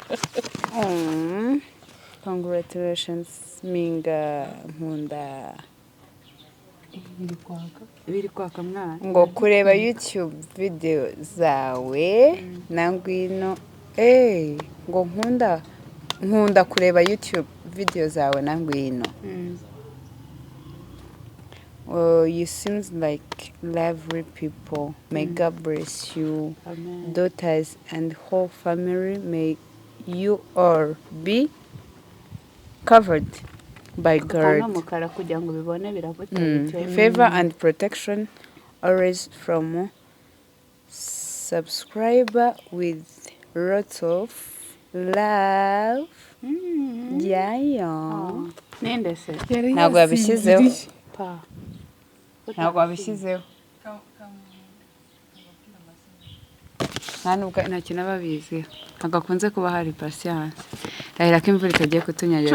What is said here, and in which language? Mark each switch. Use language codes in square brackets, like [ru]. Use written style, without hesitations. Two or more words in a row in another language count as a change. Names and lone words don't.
[en] Congratulations Minga Nkunda. [rw] biri kwaka mwana ngo kureba YouTube video zawe na ngwino ngo nkunda kureba YouTube video zawe na ngwino. [en] You seems like lovely people. May God bless you. Amen. Daughters and whole family, may you all be covered by God. [rw] mukara kugira ngo bibone biravutse [en] Favor and protection always from subscriber with lots of love. Yayo. [rw] ninde se Ntabwo yabishyizeho. pa Ntabwo wabishyizeho. Nta kintu ababizi. Ntabwo akunze kuba hari patience. Rahira ko imvura itagiye kutunyagira.